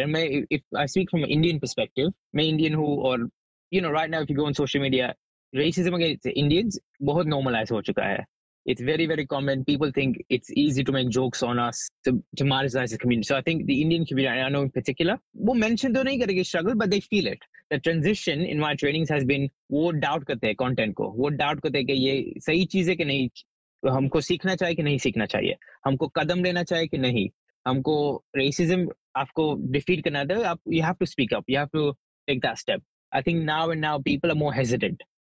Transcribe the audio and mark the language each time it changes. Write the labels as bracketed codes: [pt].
[en] And if I speak from an Indian perspective, [hi] main Indian hu, [en] or you know, right now if you go on social media, racism against Indians [hi] bahut normalized ho chuka hai. [en] It's very, very common. People think it's easy to make jokes on us to marginalize the community. So I think the Indian community, I know in particular, [hi] wo mention to nahi karega struggle, [en] but they feel it. The transition in my trainings has been [hi] wo doubt karte hai content ko. वो doubt करते है कि ये सही चीज़ है कि नहीं. हमको सीखना चाहिए कि नहीं सीखना चाहिए. हमको कदम लेना चाहिए कि नहीं. हमको racism, आपको defeat करना है, [en] you have to speak up. You have to take that step. I think now people are more hesitant.